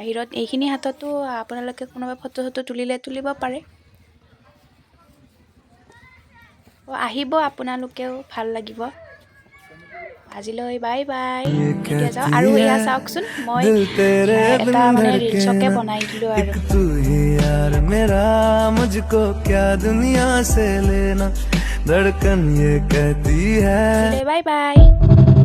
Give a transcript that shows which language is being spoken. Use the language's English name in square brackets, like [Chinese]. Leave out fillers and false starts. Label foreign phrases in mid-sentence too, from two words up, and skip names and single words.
[Assamese] বাহিৰত এইখিনি হাততো আপোনালোকে কোনোবাই ফটো চটো তুলিলে তুলিব পাৰে। আহিব আপোনালোকেও, ভাল লাগিব। আজিলৈ [English] bye bye. [Assamese] এতিয়া যাওঁ। আৰু এয়া চাওকচোন, মই এটা মানে ৰিলচকে বনাই দিলোঁ আৰু। [Hindi] तू ही यार मेरा मुझको क्या दुनिया से लेना धड़कन ये कहती है [English] bye bye.